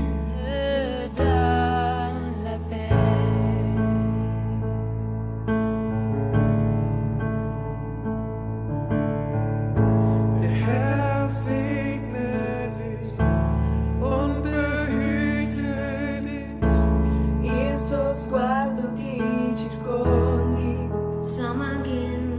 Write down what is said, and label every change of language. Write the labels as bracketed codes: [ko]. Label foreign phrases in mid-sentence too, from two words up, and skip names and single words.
[fr] Te donne la paix. [de] Der Herr segne dich und behüte dich. [it] Il suo sguardo ti circondi. [en] Some are getting